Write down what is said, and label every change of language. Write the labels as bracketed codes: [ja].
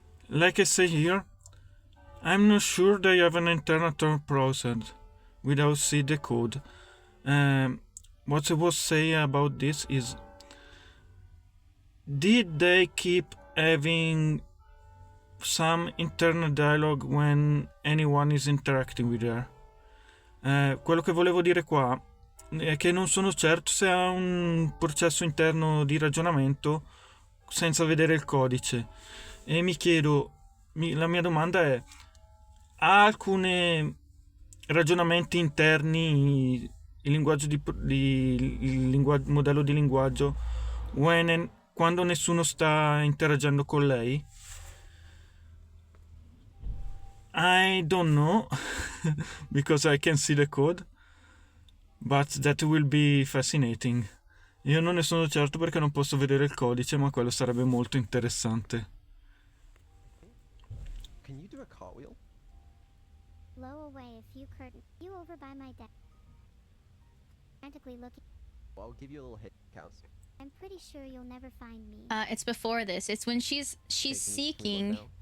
[en] Like I say here, I'm not sure they have an internal thought process without see the code. What I was saying about this is, did they keep having some internal dialogue when anyone is interacting with her? [it] Quello che volevo dire qua è che non sono certo se ha un processo interno di ragionamento senza vedere il codice. E mi chiedo, la mia domanda è: ha alcuni ragionamenti interni il linguaggio il modello di linguaggio quando nessuno sta interagendo con lei? [en] I don't know because I can see the code, but that will be fascinating. [it] Io non ne sono certo perché non posso vedere il codice, ma quello sarebbe molto interessante. [en] Can you do a cartwheel? Blow away a few curtains. You over by my desk. Frantically looking. Well, I'll give you a little hit count. I'm pretty sure you'll never find me. It's before this. It's when she's seeking.